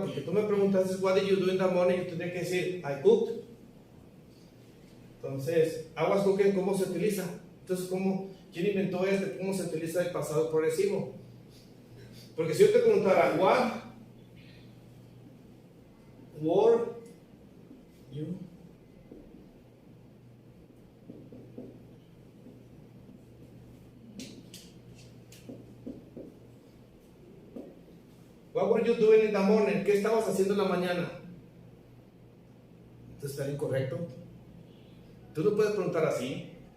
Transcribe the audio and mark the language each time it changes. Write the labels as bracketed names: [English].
[Spanish] Porque tú me preguntas, [English] what did you do in the morning? [Spanish] Yo tendría que decir, [English] I cooked. [Spanish] Entonces, [English] I was cooking, [Spanish] ¿cómo se utiliza? Entonces, ¿quién inventó este? ¿Cómo se utiliza el pasado progresivo? Porque si yo te preguntara, [English] what were you doing in the morning? [Spanish] ¿Qué estabas haciendo en la mañana? Entonces está incorrecto. Tú no puedes preguntar así.